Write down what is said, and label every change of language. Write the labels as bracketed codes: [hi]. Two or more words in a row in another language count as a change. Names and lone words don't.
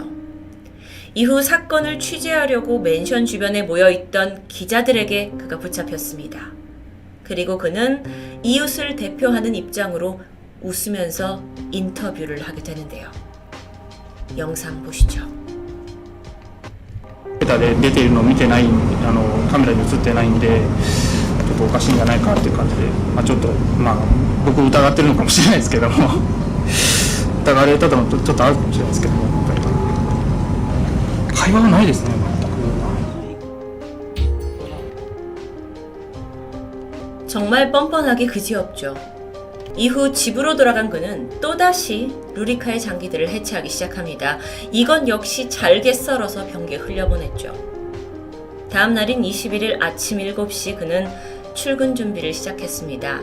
[ko] 이후 사건을 취재하려고 맨션 주변에 모여있던 기자들에게 그가 붙잡혔습니다. 그리고 그는 이웃을 대표하는 입장으로 웃으면서 인터뷰를 하게 되는데요. 영상 보시죠. [ja] で出ているのを見てないカメラに映ってないんでちょっとおかしいんじゃないかっていう感じで、ちょっと僕疑ってるのかもしれないですけども疑われたのとちょっとあるかもしれないですけども会話がないですね全く。 [ko] 정말 뻔뻔하기 그지없죠. 이후 집으로 돌아간 그는 또다시 루리카의 장기들을 해체하기 시작합니다. 이건 역시 잘게 썰어서 변기에 흘려보냈죠. 다음 날인 21일 아침 7시 그는 출근 준비를 시작했습니다.